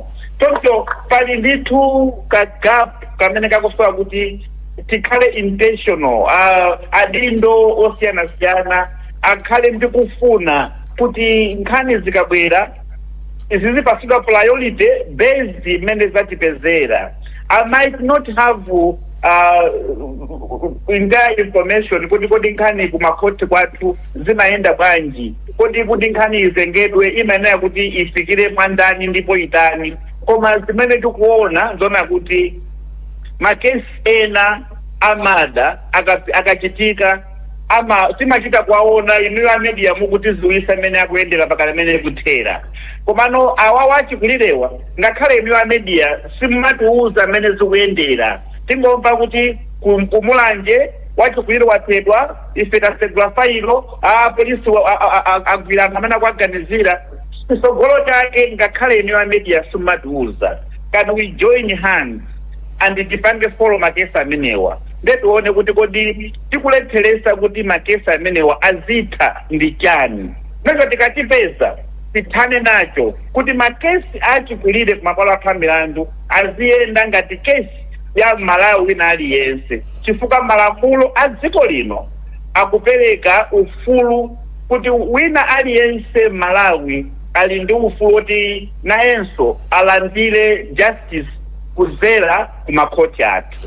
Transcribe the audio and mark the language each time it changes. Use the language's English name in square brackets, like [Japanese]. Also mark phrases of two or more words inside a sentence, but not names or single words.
[Nyanja] Choncho pali ndithu ka gap kamene kakusowa kuti tikhale intentional. Adindo osiyanasiyana akhale ndi kufuna kuti nkhani zikabwera zizipasidwa [English] priority based [Nyanja] imene zatipezera. [English] I might not have entire information [Nyanja] kuti nkhani kumakhoti kwathu zimayenda bwanji, kuti nkhani izengedwe imayenera kuti ifikire mwandani ndipo itani, koma zimene tikuona zona kuti makesi ena amada akachitika timachita kwaona inuyo media mukuti ziwisa imene akuyendera pakana imene kuthera, komano awa wachikulirewa ngakhale inuyo media simumatiuza amene zikuyendera. Tingomva kuti kumulanje wachikulire wathedwa, ife tasegula failo, polisi agwira anthu amene akuaganizira. Chisogolo chake ngakhale inuyo media simumatiuza. [English] Can we join hands and [Nyanja] tipange follow makesi amenewa? Ndetione kuti kodi tikuletheresa kuti makesi amenewa azitha ndi chani. Nanga tikatipeza tithane nacho kuti makesi achikulire kumabwalo athu amilandu aziyenda ngati kesi ya Malawi wina aliyense, chifukwa malamulo a dziko lino akupereka ufulu kuti wina aliyense Malawi ali ndi ufulu kuti nayenso alandire justice kuzera kumakhoti athu.